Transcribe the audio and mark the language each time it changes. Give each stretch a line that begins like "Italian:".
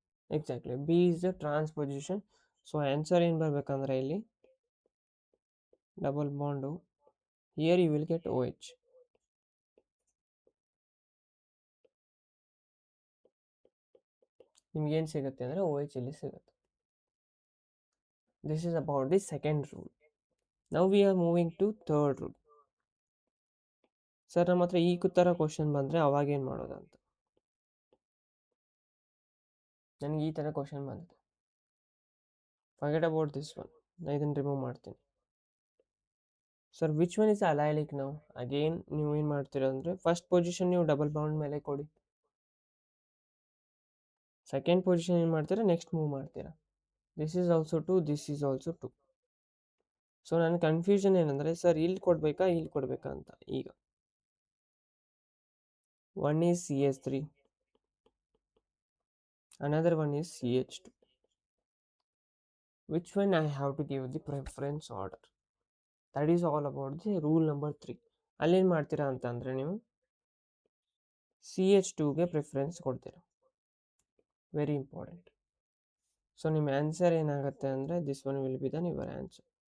English: Exactly, B is the transposition. So answer
Kannada: ಏನು ಬರಬೇಕಂದ್ರೆ ಇಲ್ಲಿ
English: Double bond, here you will get OH.
Kannada: ನಿಮ್ಗೇನು ಸಿಗುತ್ತೆ ಅಂದರೆ OH ಇಲ್ಲಿ ಸಿಗುತ್ತೆ.
English: This is about the second rule. Now we are moving to third rule.
Kannada: Sir ನಮ್ಮ ಹತ್ರ ಈ ಥರ ಕ್ವಶನ್ ಬಂದರೆ ಅವಾಗೇನು ಮಾಡೋದಂತ. ನನಗೆ ಈ ಥರ ಕ್ವಶನ್ ಬಂದಿದೆ.
English: Forget about this one.
Kannada: ನಾನು ಇದನ್ನು ರಿಮೂವ್ ಮಾಡ್ತೀನಿ.
English: Sir which one is allylic ನಾವು?
Kannada: ಅಗೇನ್ ನೀವು ಏನು ಮಾಡ್ತೀರಾ ಅಂದರೆ ಫಸ್ಟ್ ಪೊಸಿಷನ್ ನೀವು ಡಬಲ್ ಬಾಂಡ್ ಮೇಲೆ ಕೊಡಿ. ಸೆಕೆಂಡ್ ಪೊಸಿಷನ್ ಏನು ಮಾಡ್ತೀರಾ, ನೆಕ್ಸ್ಟ್ ಮೂವ್ ಮಾಡ್ತೀರಾ.
English: this is also two,
Kannada: this is also to. So ನನ್ನ ಕನ್ಫ್ಯೂಷನ್ ಏನಂದರೆ ಸರ್ ಇಲ್ಲಿ ಕೊಡಬೇಕಾ ಇಲ್ಲಿ ಕೊಡಬೇಕಾ ಅಂತ.
English: ಈಗ one is CH3, another one is CH2. Which one I have to give the preference order? That is all about the rule number 3.
Kannada: ಅಲ್ಲೇನು ಮಾಡ್ತೀರಾ ಅಂತಂದರೆ ನೀವು CH2ಗೆ ಪ್ರಿಫರೆನ್ಸ್ ಕೊಡ್ತೀರಾ.
English: Very important.
Kannada: ಸೊ ನಿಮ್ಮ ಆನ್ಸರ್ ಏನಾಗುತ್ತೆ ಅಂದರೆ
English: This one will be the your answer.